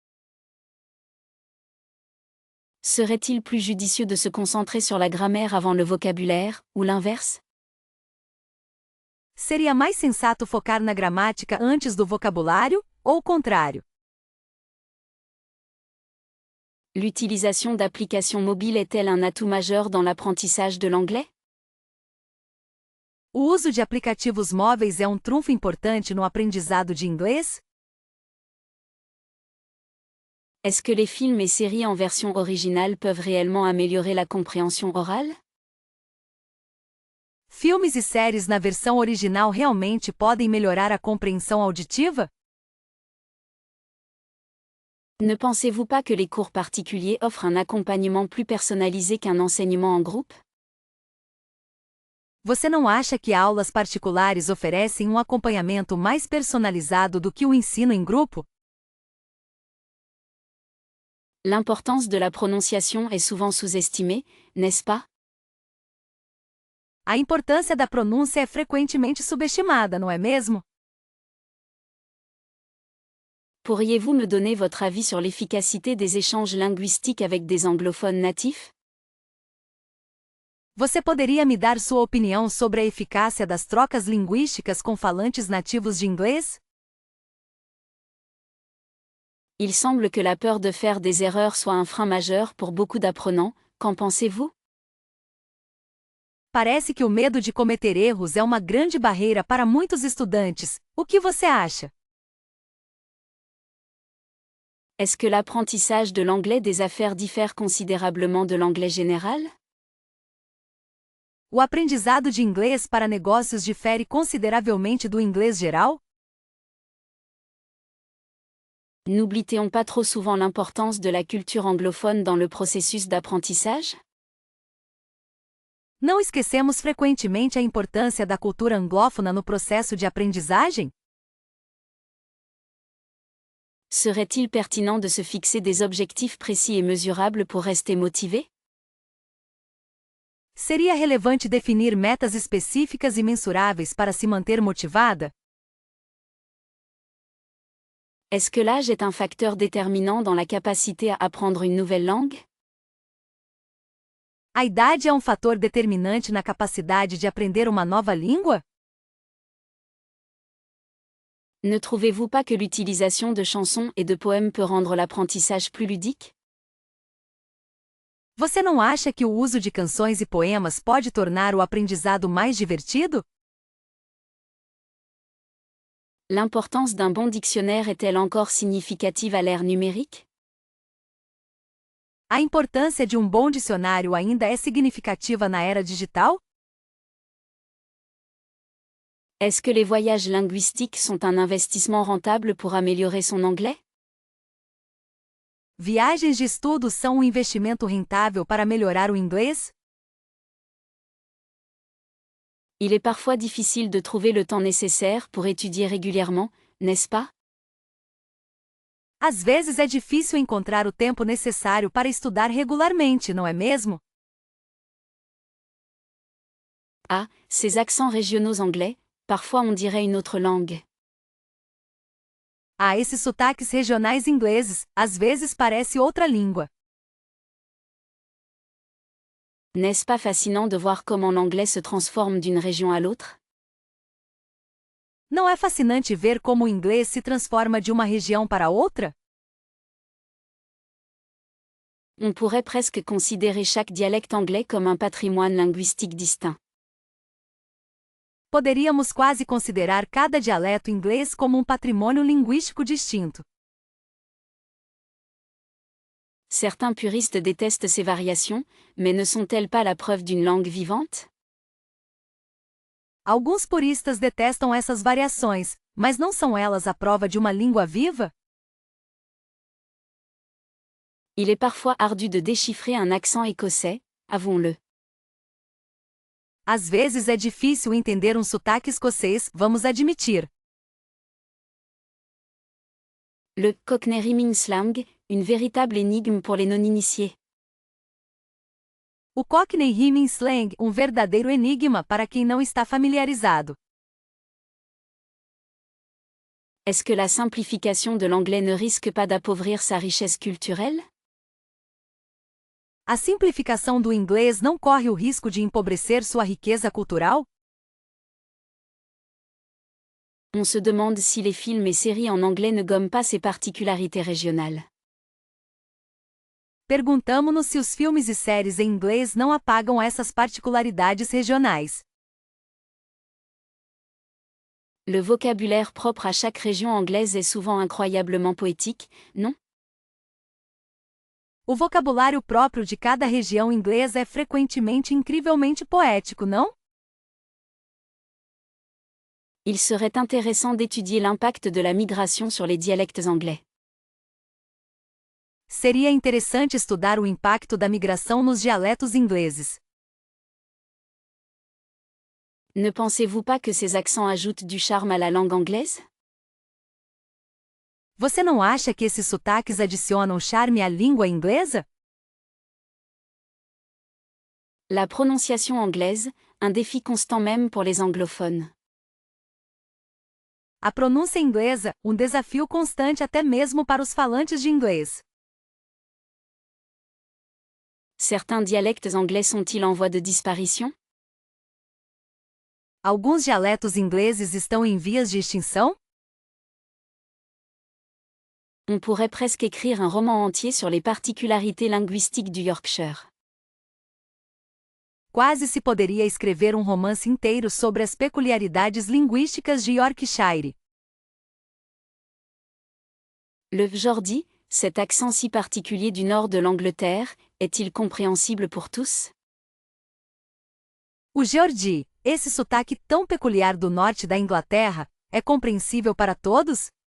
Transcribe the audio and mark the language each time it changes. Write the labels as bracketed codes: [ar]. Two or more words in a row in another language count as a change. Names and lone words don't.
[fr] Serait-il plus judicieux de se concentrer sur la grammaire avant le vocabulaire, ou l'inverse? [pt] Seria mais sensato focar na gramática antes do vocabulário, ou o contrário? [fr] L'utilisation d'applications mobiles est-elle un atout majeur dans l'apprentissage de l'anglais? [pt] O uso de aplicativos móveis é um trunfo importante no aprendizado de inglês? [fr] Est-ce que les films et séries en version originale peuvent réellement améliorer la compréhension orale? [pt] Filmes e séries na versão original realmente podem melhorar a compreensão auditiva? [fr] Ne pensez-vous pas que les cours particuliers offrent un accompagnement plus personnalisé qu'un enseignement en groupe? [pt] Você não acha que aulas particulares oferecem um acompanhamento mais personalizado do que o ensino em grupo? [fr] L'importance de la prononciation est souvent sous-estimée, n'est-ce pas? [pt] A importância da pronúncia é frequentemente subestimada, não é mesmo? [fr] Pourriez-vous me donner votre avis sur l'efficacité des échanges linguistiques avec des anglophones natifs? [pt] Você poderia me dar sua opinião sobre a eficácia das trocas linguísticas com falantes nativos de inglês? [fr] Il semble que la peur de faire des erreurs soit un frein majeur pour beaucoup d'apprenants, qu'en pensez-vous? [pt] Parece que o medo de cometer erros é uma grande barreira para muitos estudantes. O que você acha? [fr] Est-ce que l'apprentissage de l'anglais des affaires diffère considérablement de l'anglais général? [pt] O aprendizado de inglês para negócios difere consideravelmente do inglês geral? [fr] N'oublie-t-on pas trop souvent l'importance de la culture anglophone dans le processus d'apprentissage? [pt] Não esquecemos frequentemente a importância da cultura anglófona no processo de aprendizagem? [fr] Serait-il pertinent de se fixer des objectifs précis et mesurables pour rester motivé? [pt] Seria relevante definir metas específicas e mensuráveis para se manter motivada? [fr] Est-ce que l'âge est un facteur déterminant dans la capacité à apprendre une nouvelle langue? [pt] A idade é um fator determinante na capacidade de aprender uma nova língua? [fr] Ne trouvez-vous pas que l'utilisation de chansons et de poèmes peut rendre l'apprentissage plus ludique? [pt] Você não acha que o uso de canções e poemas pode tornar o aprendizado mais divertido? [fr] L'importance d'un bon dictionnaire est-elle encore significative à l'ère numérique? [pt] A importância de um bom dicionário ainda é significativa na era digital? [fr] Est-ce que les voyages linguistiques sont un investissement rentable pour améliorer son anglais? [pt] Viagens de estudo são um investimento rentável para melhorar o inglês? [fr] Il est parfois difficile de trouver le temps nécessaire pour étudier régulièrement, n'est-ce pas? [pt] Às vezes é difícil encontrar o tempo necessário para estudar regularmente, não é mesmo? [fr] Ah, ces accents régionaux anglais, parfois on dirait une autre langue. [pt] Ah, esses sotaques regionais ingleses, às vezes parece outra língua. [fr] N'est-ce pas fascinant de voir comment l'anglais se transforme d'une région à l'autre? [pt] Não é fascinante ver como o inglês se transforma de uma região para outra? [fr] On pourrait presque considérer chaque dialecte anglais comme un patrimoine linguistique distinct. [pt] Poderíamos quase considerar cada dialeto inglês como um patrimônio linguístico distinto. [fr] Certains puristes détestent ces variations, mais ne sont-elles pas la preuve d'une langue vivante? [pt] Alguns puristas detestam essas variações, mas não são elas a prova de uma língua viva? [fr] Il est parfois ardu de déchiffrer un accent écossais, avouons-le. [pt] Às vezes é difícil entender um sotaque escocês, vamos admitir. [fr] Le Cockney Rhyming Slang, une véritable énigme pour les non-initiés. [pt] O Cockney Rhyming Slang, um verdadeiro enigma para quem não está familiarizado. [fr] Est-ce que la simplification de l'anglais ne risque pas d'appauvrir sa richesse culturelle? [pt] A simplificação do inglês não corre o risco de empobrecer sua riqueza cultural? [fr] On se demande si les films et séries en anglais ne gomment pas ces particularités régionales. [pt] Perguntamo-nos se os filmes e séries em inglês não apagam essas particularidades regionais. [fr] Le vocabulaire propre à chaque région anglaise est souvent incroyablement poétique, non? [pt] O vocabulário próprio de cada região inglesa é frequentemente incrivelmente poético, não? [fr] Il serait intéressant d'étudier l'impact de la migration sur les dialectes anglais. [pt] Seria interessante estudar o impacto da migração nos dialetos ingleses. [fr] Ne pensez-vous pas que ces accents ajoutent du charme à la langue anglaise? [pt] Você não acha que esses sotaques adicionam charme à língua inglesa? [fr] La prononciation anglaise, un défi constant même pour les anglophones. [pt] A pronúncia inglesa, um desafio constante até mesmo para os falantes de inglês. [fr] Certains dialectes anglais sont-ils en voie de disparition? [pt] Alguns dialetos ingleses estão em vias de extinção? [fr] On pourrait presque écrire un roman entier sur les particularités linguistiques du Yorkshire. [pt] Quase se poderia escrever um romance inteiro sobre as peculiaridades linguísticas de Yorkshire. [fr] Le Geordie, cet accent si particulier du nord de l'Angleterre, est-il compréhensible pour tous? [pt] O Geordie, esse sotaque tão peculiar do norte da Inglaterra, é compreensível para todos?